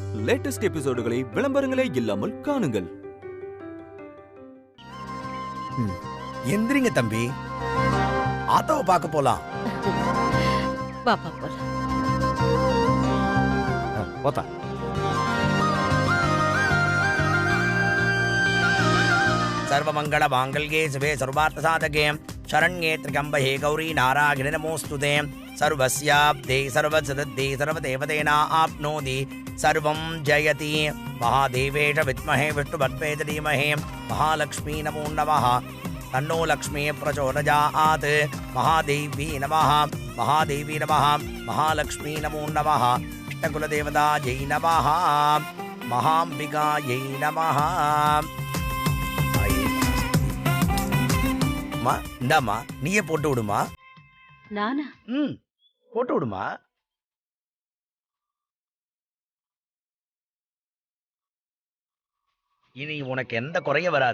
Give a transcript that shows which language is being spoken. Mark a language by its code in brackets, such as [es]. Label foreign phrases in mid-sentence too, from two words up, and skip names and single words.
[en] latest episodes [ta] விளம்பரங்களே இல்லாமல் காணுங்கள். எந்திரிங்க தம்பி, ஆத்தாவை பார்க்க போலாம். பாப்பா போலாம். போத்தா. [sa] सर्वमंगल मांगल्ये शिवे सर्वार्थ साधके शरण्ये त्र्यंबके गौरी नारायणि नमोस्तुते सर्वस्याब्दे सर्वसिद्धे सर्वदेवतेना आप्नोति सर्वं जयति महादेवेश विद्महे विष्णुपत्नी धीमहि महालक्ष्मी नमो नमः तन्नो लक्ष्मी प्रचोदयात् महादेवी नमः महालक्ष्मी नमो नमः इष्टकुलदेवतायै नमः महाम्बिकायै नमः. [ta] இந்தாமா, நீயே போட்டு விடுமா. நானா? போட்டு விடுமா. இனி உனக்கு எந்த குறைய வராது.